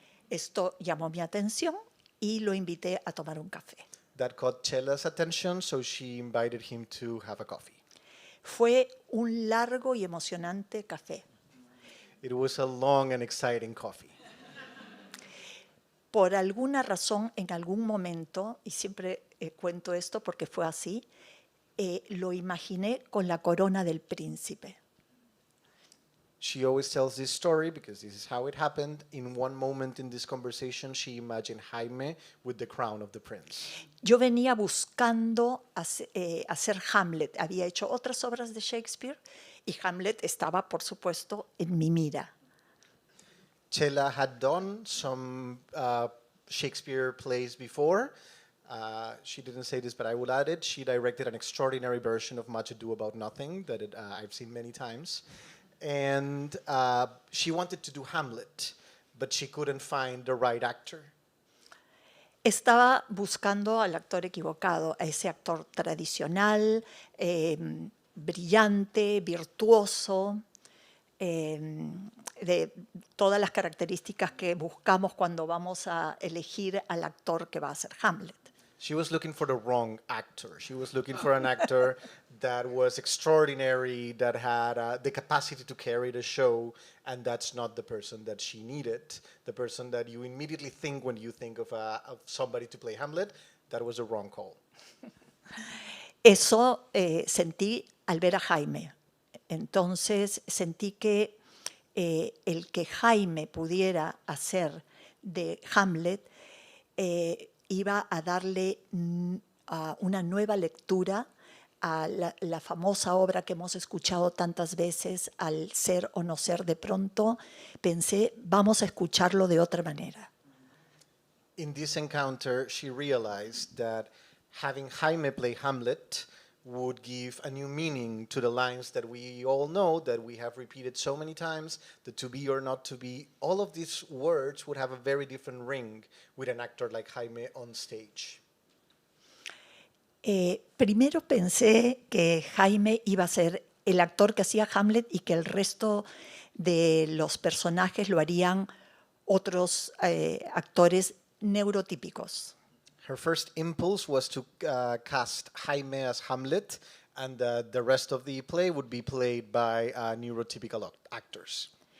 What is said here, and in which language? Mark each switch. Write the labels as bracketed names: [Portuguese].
[Spanish] Esto llamó mi atención y lo invité a tomar un café. [English] That caught Chela's attention, so she invited him to have a coffee. [Spanish] Fue un largo y emocionante café. [English] It was a long and exciting coffee. [Spanish] Por alguna razón, en algún momento, y siempre cuento esto porque fue así, lo imaginé con la corona del príncipe. [English] She always tells this story because this is how it happened. In one moment in this conversation, she imagined Jaime with the crown of the prince. [Spanish] Yo venía buscando hacer Hamlet. Había hecho otras obras de Shakespeare y Hamlet estaba, por supuesto, en mi mira. [English] Chela had done some Shakespeare plays before. She didn't say this, but I will add it. She directed an extraordinary version of Much Ado About Nothing that I've seen many times. And she wanted to do Hamlet, but she couldn't find the right actor. [Spanish] Estaba buscando al actor equivocado, a ese actor tradicional, brillante, virtuoso, de todas las características que buscamos cuando vamos a elegir al actor que va a hacer Hamlet. [English] She was looking for the wrong actor. She was looking for an actor that was extraordinary, that had the capacity to carry the show, and that's not the person that she needed. The person that you immediately think when you think of somebody to play Hamlet, that was a wrong call. [Spanish] Eso sentí al ver a Jaime. Entonces sentí que el que Jaime pudiera hacer de Hamlet iba a darle una nueva lectura a la famosa obra que hemos escuchado tantas veces, Al ser o no ser. De pronto pensé, vamos a escucharlo de otra manera. [English] In this encounter, she realized that having Jaime play Hamlet would give a new meaning to the lines that we all know, that we have repeated so many times, the to be or not to be. All of these words would have a very different ring with an actor like Jaime on stage. [Spanish] Primero pensé que Jaime iba a ser el actor que hacía Hamlet y que el resto de los personajes lo harían otros actores neurotípicos. [English] Her first impulse was to cast Jaime as Hamlet, and the rest of the play would be played by neurotypical actors.